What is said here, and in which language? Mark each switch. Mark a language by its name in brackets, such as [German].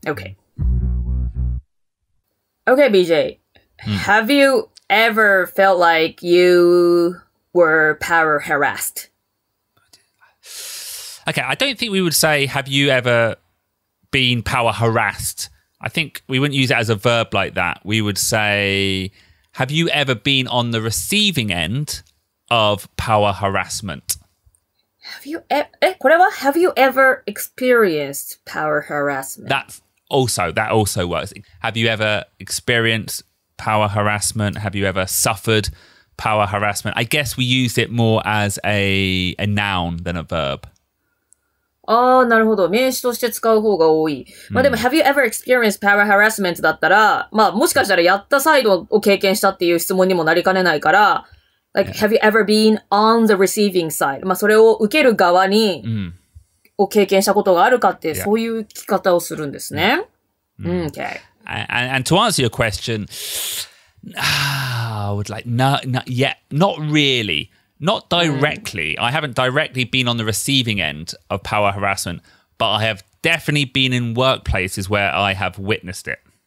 [English] Okay. Okay, BJ. Have you ever felt like you were power harassed? Okay, I don't think we would say, have you ever been power harassed? I think we wouldn't use it as a verb like that. We would say, have you ever been on the receiving end of power harassment? [Japanese] これは [English] Have you ever experienced power harassment? That also works. Have you ever experienced power harassment? Have you ever suffered power harassment? I guess we use it more as a noun than a verb. [Japanese] ああ、なるほど。名詞として使う方が多い。まあでも、 [English] Have you ever experienced power harassment [Japanese] だったら、まあもしかしたらやったサイドを経験したっていう質問にもなりかねないから、 [English] like, have you ever been on the receiving side? [Japanese] まあそれを受ける側に、を経験したことがあるかって、そういう聞き方をするんですね。 [English] Okay. And to answer your question, I would like, not really. Not directly. I haven't directly been on the receiving end of power harassment, but I have definitely been in workplaces where I have witnessed it.